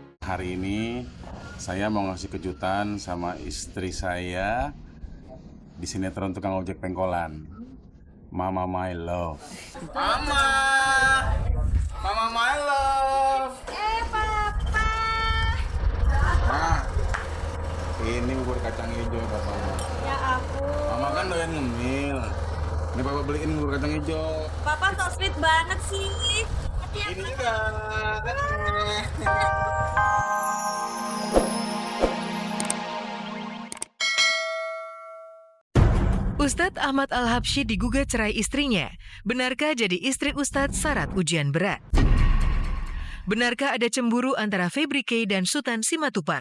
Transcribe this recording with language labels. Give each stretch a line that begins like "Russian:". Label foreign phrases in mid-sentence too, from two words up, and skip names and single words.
Indonesian: hari ini saya mau ngasih kejutan sama istri saya di sinetron Tukang Ojek Pengkolan. Mama
English: My Love.
Indonesian: Mama! Mama
English: My Love!
Indonesian: Papa. Nah, ini bubur kacang hijau Papa. Ya ampun. Mama kan doyan ngemil. Ini Papa beliin bubur kacang hijau. Papa
English: so sweet
Indonesian: banget sih. Ini juga. Ustadz Ahmad Al-Habsyi digugat cerai istrinya. Benarkah jadi istri Ustadz syarat ujian berat? Benarkah ada cemburu antara Febri K dan Sultan Simatupang?